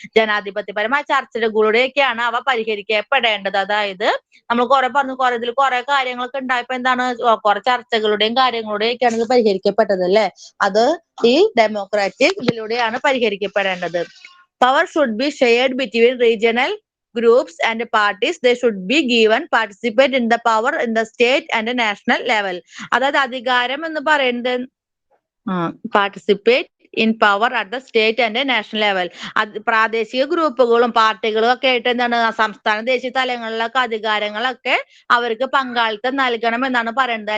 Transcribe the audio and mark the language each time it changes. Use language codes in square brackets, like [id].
[ml] ജനാധിപത്യപരമായ ചർച്ചകളിലൂടെയൊക്കെയാണ് അവ പരിഹരിക്കപ്പെടേണ്ടത്. അതായത് നമ്മൾ ഇതിൽ കുറെ കാര്യങ്ങളൊക്കെ ഉണ്ടായപ്പോ എന്താണ് കുറെ ചർച്ചകളുടെയും കാര്യങ്ങളുടെയൊക്കെയാണ് ഇത് പരിഹരിക്കപ്പെട്ടത് അല്ലെ. അത് ഈ ഡെമോക്രാറ്റിക് ഇതിലൂടെയാണ് പരിഹരിക്കപ്പെടേണ്ടത്. [en] Power should be shared between regional groups and parties. They should be given participate in the power in the state and the national level. [ml] അതായത് അധികാരം എന്ന് പറയുന്നത് [en] Participate in power at the state and national level. [ml] പ്രാദേശിക ഗ്രൂപ്പുകളും പാർട്ടികളും ഒക്കെ ആയിട്ട് എന്താണ് സംസ്ഥാന ദേശീയ തലങ്ങളിലൊക്കെ അധികാരങ്ങളൊക്കെ അവർക്ക് പങ്കാളിത്തം നൽകണം എന്നാണ് പറയുന്നത്.